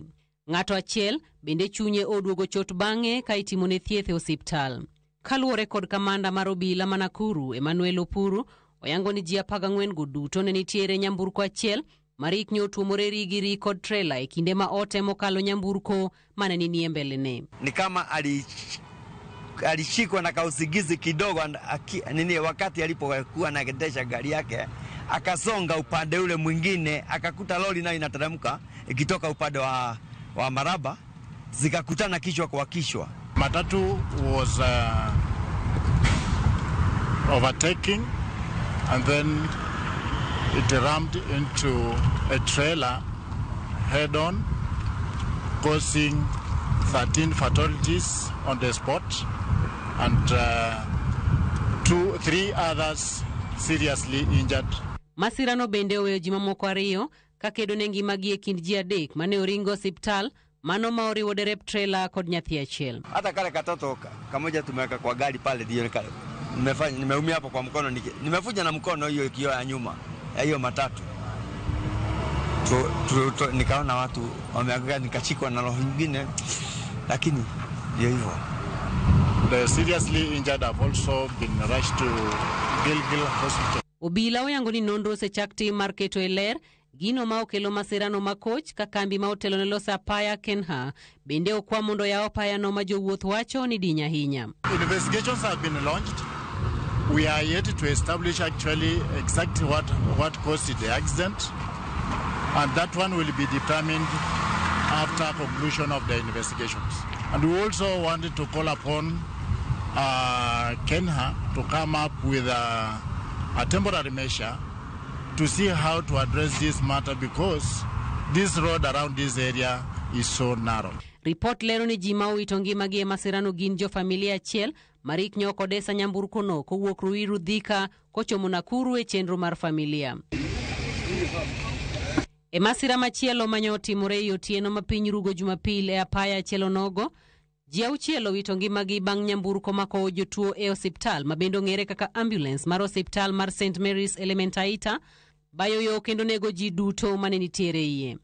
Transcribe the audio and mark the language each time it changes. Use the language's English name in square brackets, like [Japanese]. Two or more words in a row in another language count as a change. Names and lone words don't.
[Luo (Kenya and Tanzania)] Ng'ato achiel bende chunye oduogo chot bang'e ka itimo ne thieth e osiptal. Kaluwore kod kamanda mar obila ma Nakuru Emmanuel Opuru oyango ni ji 14 go duto ne nitiere nyamburko achiel marik nyotuomore rigiri kod trailer e kinde ma otemo kalo nyamburko mane ni mbele ne. [Swahili] Ni kama alishikwa na kausigizi kidogo wakati alipokuwa anaendesha gari yake akasonga upande ule mwingine akakuta lori nayo inateremka ikitoka upande wa Maraba zikakutana kichwa kwa kichwa. [English] Matatu was overtaking and then it rammed into a trailer head on, causing 13 fatalities on the spot and 3 others seriously injured. [Luo (Kenya and Tanzania)] Masirano bende oweyo ji mamoko ariyo kakedo ne ngimagi e kind ji 3 mane oringo hospital mano ma oriwo derep trailer kod nyathi achiel. [Swahili] Hata kale katoto kamoja tumeweka kwa gari pale ndio kale. Nimeumia hapo kwa mkono nimefuja na mkono hiyo kioo ya nyuma ya hiyo matatu. Nikaona watu wameanguka nikachikwa na roho nyingine lakini ndio hivyo. [English] The seriously injured have also been rushed to Gilgil Hospital. [Luo (Kenya and Tanzania)] Obila oyango ni nonro osechakti mar keto e ler gino ma okelo masirano makoch ka kambi ma otelo ne loso apaya Kenha bende okwa mondo ya apaya no ma jowuoth wacho ni dinya ahinya. [English] Investigations have been launched. We are yet to establish actually exactly what caused the accident, and that one will be determined after conclusion of the investigations. And we also wanted to call upon Kenha to come up with a temporary measure to see how to address this matter because this road around this area is so narrow. [Luo (Kenya and Tanzania)] Report lero ni ji ma owito ngimagi e masirano gin jo familia achiel marik nyoko desa nyamburko no kowuok Ruiru Thika kochomo Nakuru e chenro mar familia. E masira machielo manyo otimore otieno ma piny Rugo Jumapil e apaya achiel onogo Ji auchiel owito ngimagi bang' nyamburko mako jotuo e osiptal mabendo ng'ere kaka ambulance mar osiptal mar St Mary's Elementaita bayo yo kendo nego ji duto mane nitiere iye.